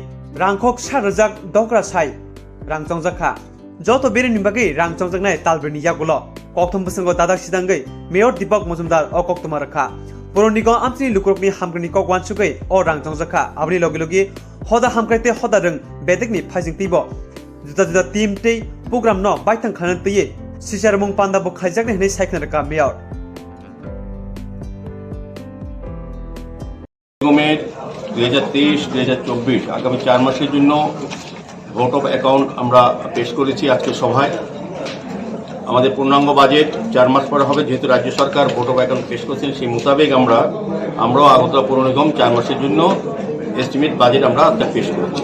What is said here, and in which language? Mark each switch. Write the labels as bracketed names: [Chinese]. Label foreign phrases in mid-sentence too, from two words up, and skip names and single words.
[Kok Borok] rangkok sarajak dokra sai rangchong zakha joto beri ni bagai rangchong jaknai talburini yagulo kokthom busango dadak sidangai mayor Deepak Majumdar o kokthoma rakha puro nigom amtini lukrokni hamkrani kok wansugai o rangchong zakha abri logi logi hoda hamkraite hoda rang bedekni phajing tibo juda team tei program no baitang khanan tiye sisarmung panda bo khajak ne saikna raka mayor [Bangla] নিগমের 2023-2024 আগামী 4 মাসের জন্য [English] vote of account [Bangla] আমরা পেশ করেছি আজকে সভায়। আমাদের পূর্ণাঙ্গ বাজেট 4 মাস পরে হবে, যেহেতু রাজ্য সরকার [English] vote of account [Bangla] পেশ করেছেন সেই মোতাবেক আমরাও আগরতলা পৌর নিগম 4 মাসের জন্য [English] estimate budget [Bangla] আমরা পেশ করেছি।